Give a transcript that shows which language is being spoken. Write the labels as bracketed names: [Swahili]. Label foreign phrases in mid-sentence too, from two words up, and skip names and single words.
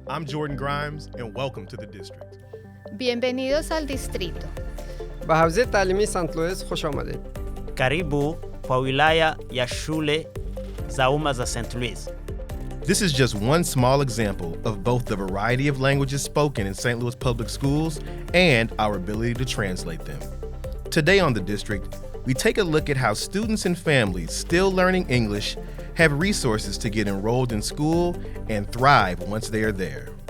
[English] I'm Jordan Grimes, and welcome to the district. [Spanish] Bienvenidos al distrito. [Persian] به حوزه تعلیمی سنت لوئیس خوش آمدید. [Swahili] Karibu kwa wilaya ya shule za umma za St. Louis. [English] This is just one small example of both the variety of languages spoken in St. Louis public schools and our ability to translate them. Today on The District, we take a look at how students and families still learning English have resources to get enrolled in school and thrive once they are there.